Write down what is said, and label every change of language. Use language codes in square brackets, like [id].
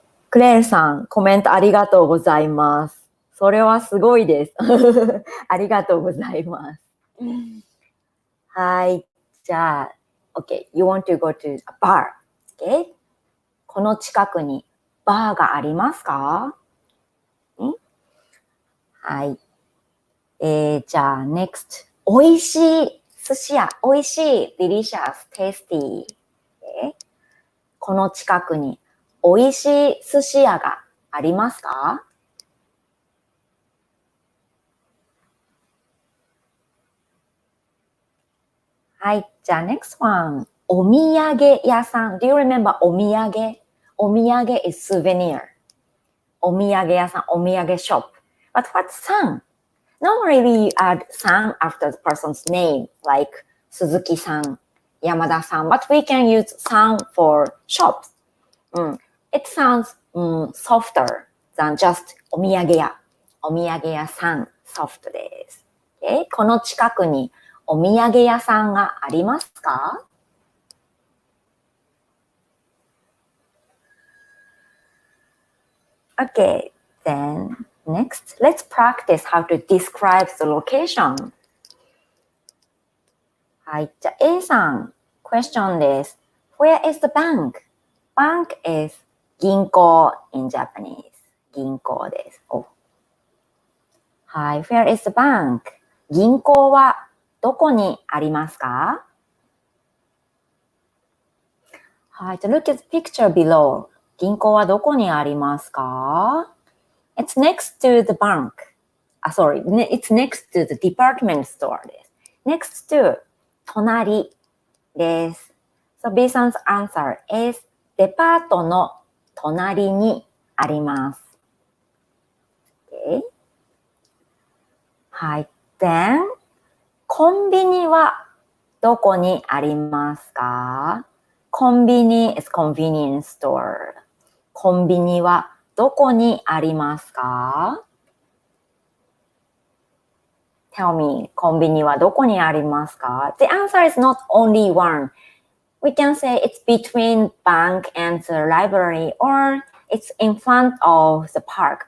[ja] クレールさん、コメントありがとうございます。それはすごいです。ありがとうございます。はい。 [en] じゃあ、OK, you want to go to a bar. OK? [ja] この近くにバーがありますか？はい。じゃあ、next. 美味しい寿司屋、美味しい [en] delicious, tasty. [ja] この近くに美味しい寿司屋がありますか？はい。 [en] じゃあ、next one. [ja] お土産屋さん。 [en] Do you remember お土産？お土産 is souvenir. [ja] お土産屋さん、お土産 shop. [en] But what's san? Normally we add san after the person's name, like Suzuki-san, Yamada-san, but we can use san for shops. It sounds softer than just お土産屋。 [ja] お土産屋さん、soft です。この近くにお土産屋さんがありますか？ [en] Okay, then next, let's practice how to describe the location. [ja] はい、じゃあ A さん、question です。 [en] Where is the bank? Bank is 銀行 in Japanese. [ja] 銀行です。 [en] はい、Where is the bank? [ja] 銀行はどこにありますか？ [en] はい、じゃあ look at the picture below. [ja] 銀行はどこにありますか？ [en] It's next to the bank. Sorry, it's next to the department store です。 next to [ja] 隣です。 [en] So B さん 's answer is [ja] デパートの隣にあります。 [en] Okay. はい。 [ja] Then コンビニはどこにありますか？ [en] コンビニ is convenience store. [ja] コンビニはどこにありますか？ [en] Tell me, [ja] コンビニはどこにありますか？ [en] The answer is not only one. We can say it's between bank and the library or it's in front of the park.